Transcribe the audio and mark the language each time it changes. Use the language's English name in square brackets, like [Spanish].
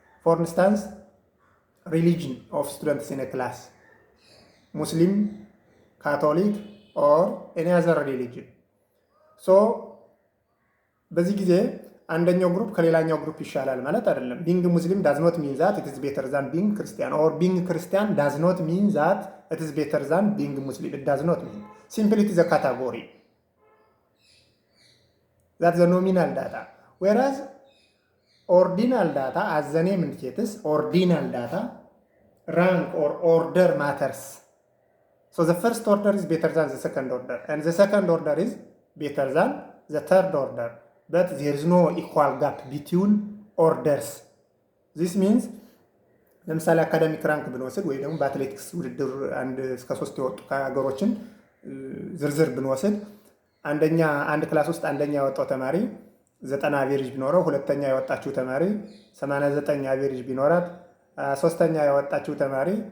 [English] For instance, religion of students in a class, Muslim, Catholic, or any other religion. So, [Amharic] በዚህ ጊዜ አንደኛው ግሩፕ ከሌላኛው ግሩፕ ይሻላል ማለት አይደለም። [English] ቢንግ ሙስሊም ዳዝ ኖት ሚን ዛት ኢት ኢዝ ቤተር ዛን ቢንግ ክርስቲያን ኦር ቢንግ ክርስቲያን ዳዝ ኖት ሚን ዛት ኢት ኢዝ ቤተር ዛን ቢንግ ሙስሊም። ኢት ዳዝ ኖት ሚን ሲምፕሊ ኢት ኢዝ አ ካታጎሪ ዛት ዘ ኖሚናል ዳታ ዌራዝ ኦርዲናል ዳታ አዝ ዘ ኔም ኢንዲኬትስ ኦርዲናል ዳታ ራንክ ኦር ኦርደር ማተርስ። ሶ ዘ ፈርስት ኦርደር ኢዝ ቤተር ዛን ዘ ሰከንድ ኦርደር ኤንድ ዘ ሰከንድ ኦርደር ኢዝ ቤተር ዛን ዘ ተርድ ኦርደር. But there is no equal gap between orders. This means [Amharic] ለምሳሌ አካዳሚክ ራንክ ብንወስድ ወይ ደግሞ በአትሌቲክስ ውድድር አንድ እስከ 3 የወጡ ሀገሮችን ዝርዝር ብንወስድ አንድ ክላስ ውስጥ አንደኛ ያወጣው ተማሪ 90 አቬሬጅ ቢኖረው፣ ሁለተኛ ያወጣችው ተማሪ 89 አቬሬጅ ቢኖራት፣ ሶስተኛ ያወጣችው ተማሪ